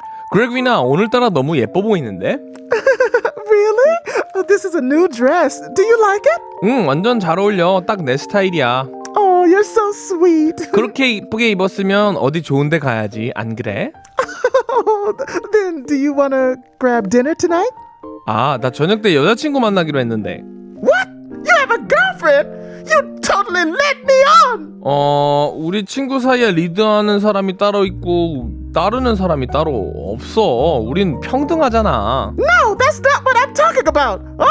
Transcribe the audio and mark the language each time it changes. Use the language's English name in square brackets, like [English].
[Korean] 그렉이나 오늘따라 너무 예뻐 보이는데? [English] Really? This is a new dress. Do you like it? [Korean] 응, 완전 잘 어울려. 딱 내 스타일이야. [English] Oh, you're so sweet. [Korean] 그렇게 이쁘게 입었으면 어디 좋은 데 가야지. 안 그래? [English] Then do you want to grab dinner tonight? [Korean] 아, 나 저녁 때 여자친구 만나기로 했는데. [English] What? You have a girlfriend? You totally led me on. [Korean] 우리 친구 사이에 리드하는 사람이 따로 있고 따르는 사람이 따로 없어. 우린 평등하잖아. [English] No, that's not what I'm talking about.